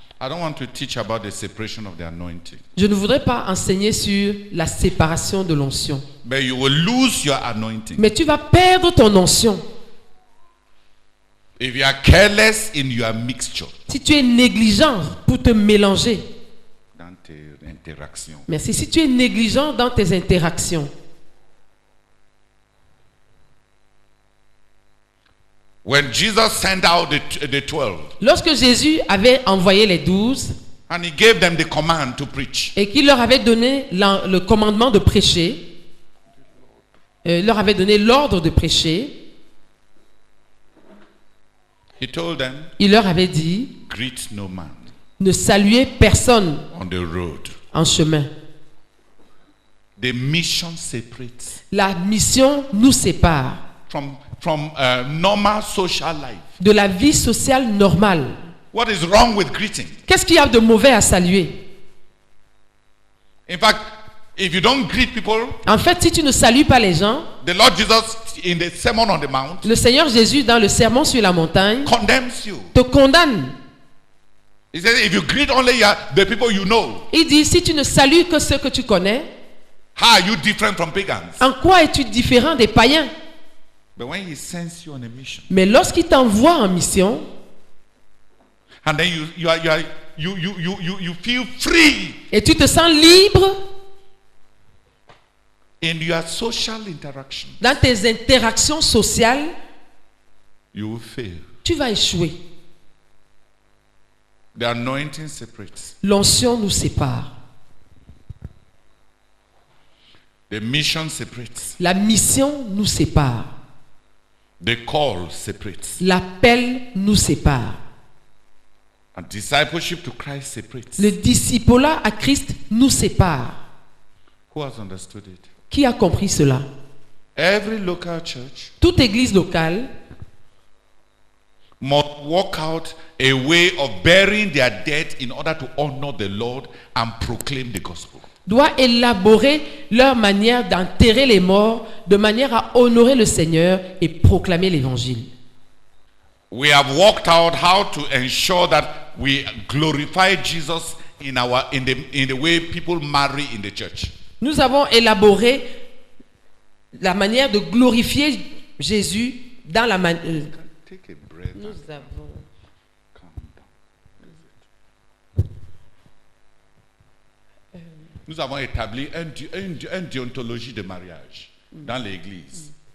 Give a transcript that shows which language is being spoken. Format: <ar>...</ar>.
<en>I don't want to teach about the separation of the anointing.</en> <fr>Je ne voudrais pas enseigner sur la séparation de l'onction.</fr> <en>But you will lose your anointing.</en> <fr>Mais tu vas perdre ton onction.</fr> <en>If you are careless in your mixture.</en> <fr>Si tu es négligent pour te mélanger. Dans tes interactions. Merci. Si tu es négligent dans tes interactions.</fr> <en>When Jesus sent out the 12.</en> <fr>Lorsque Jésus avait envoyé les 12.</fr> <en>And he gave them the command to preach.</en> <fr>Et qu'il leur avait donné le commandement de prêcher. Leur avait donné l'ordre de prêcher.</fr> <en>He told them,</en> <fr>il leur avait dit,</fr> <en>greet no man</en> <fr>ne saluez personne</fr> <en>on the road.</en> <fr>En chemin.</fr> <en>The mission separates.</en> <fr>La mission nous sépare.</fr> <en>From normal social life.</en> <fr>De la vie sociale normale.</fr> <en>What is wrong with greeting?</en> <fr>Qu'est-ce qu'il y a de mauvais à saluer?</fr> <en>In fact, if you don't greet people,</en> <fr>en fait, si tu ne salues pas les gens,</fr> <en>the Lord Jesus in the Sermon on the Mount,</en> <fr>le Seigneur Jésus dans le sermon sur la montagne</fr> <en>condemns you.</en> <fr>te condamne.</fr> <en>He says, if you greet only the people you know,</en> <fr>Il dit, si tu ne salues que ceux que tu connais,</fr> <en>how are you different from pagans?</en> <fr>en quoi es-tu différent des païens?</fr> <en>But when he sends you on a mission,</en> <fr>Mais lorsqu'il t'envoie en mission,</fr> <en>and then you feel free</en> <fr>et tu te sens libre</fr> <en>in your social interaction,</en> <fr>dans tes interactions sociales,</fr> <en>you will fail.</en> <fr>tu vas échouer.</fr> <en>The anointing separates.</en> <fr>L'onction nous sépare.</fr> <en>The mission separates.</en> <fr>La mission nous sépare.</fr> <en>The call separates.</en> <fr>L'appel nous sépare.</fr> <en>And discipleship to Christ separates.</en> <fr>Le discipolat à Christ nous sépare.</fr> <en>Who has understood it?</en> <fr>Qui a compris cela?</fr> <en>Every local church</en> <fr>Toute église locale</fr> <en>must work out a way of burying their dead in order to honor the Lord and proclaim the gospel.</en> <fr>doit élaborer leur manière d'enterrer les morts de manière à honorer le Seigneur et proclamer l'évangile.</fr> <en>We have worked out how to ensure that we glorify Jesus in the way people marry in the church.</en> <fr>Nous avons élaboré la manière de glorifier Jésus dans la manière.</fr> <en>Take a breath.</en> <fr>Nous avons. Nous avons établi une déontologie de mariage dans l'église.</fr>